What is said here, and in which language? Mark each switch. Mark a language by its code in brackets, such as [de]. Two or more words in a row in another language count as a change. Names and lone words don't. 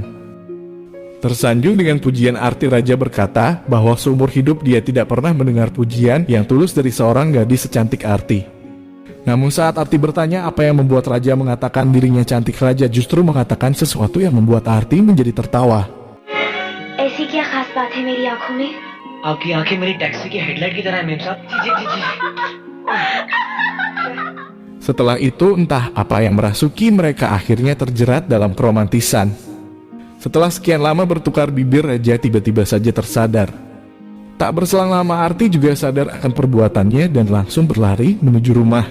[id] Tersanjung dengan pujian Arti, Raja berkata bahwa seumur hidup dia tidak pernah mendengar pujian yang tulus dari seorang gadis secantik Arti. Namun saat Arti bertanya apa yang membuat Raja mengatakan dirinya cantik, Raja justru mengatakan sesuatu yang membuat Arti menjadi tertawa. [hi] ऐसी क्या खास बात है मेरी आंखों में? आपकी आंखें मेरी टैक्सी की हेडलाइट की तरह है मेम साहब। जी जी जी। [id] Setelah itu entah apa yang merasuki mereka akhirnya terjerat dalam keromantisan. Setelah sekian lama bertukar bibir, Raja tiba-tiba saja tersadar. Tak berselang lama Arti juga sadar akan perbuatannya dan langsung berlari menuju rumah.